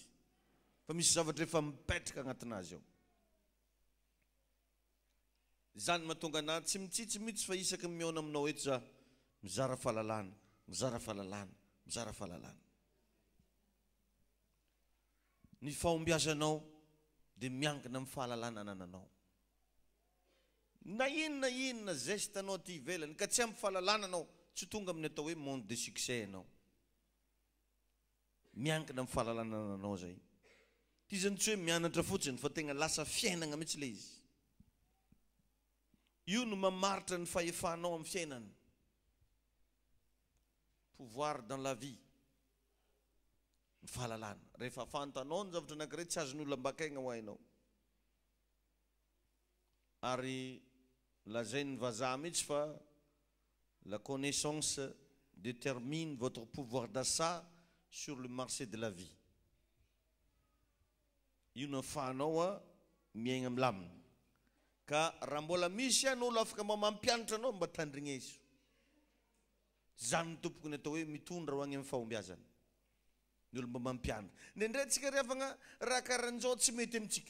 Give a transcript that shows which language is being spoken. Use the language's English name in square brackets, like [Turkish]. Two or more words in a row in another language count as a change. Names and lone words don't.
[Malagasy] Fa misy zavatra efa mipetraka agnatinazy ao. Zany mahatonga anahy tsy mitsitsy mihitsy fa isaky miona aminao eto za mizara fahalalana, mizara fahalalana, mizara fahalalana. Ny fahombiazanao dia miankina amin'ny fahalalana anananao. Na inona zeste anao aty ivelany ka tsy amin'ny fahalalana anao tsy tonga amin'ny atao hoe [French] monde de succès [Malagasy] anao. Miankina amin'ny fahalalana anananao zay. Ty zany tsy hoe mianatra fotsiny fa tegna lasa fiainana mihitsy le izy. Io no mamaritra ny fahefanao amin'ny fiainana. [French] Pouvoir dans la vie. [Malagasy] ny fahalalana. Rehefa fantanao ny zavatra anankiray tsy azon'ny olona mbakaigna ho hainao. Ary lazain'ny vazaha mihitsy fa [French] la connaissance détermine votre pouvoir d'achat sur le marché de la vie. [Malagasy] Io no ahafahanao miaigna milamina. Ka raha mbola misy ihany olo afaka mampianatra anao mba tandrigna izy. Zany ny tompoko ny atao hoe mitondra ho any amin'ny fahombiazana. Ny olo mba mampianatra. Ndraindray tsika revagna raha karahan'izao tsy mety amintsika.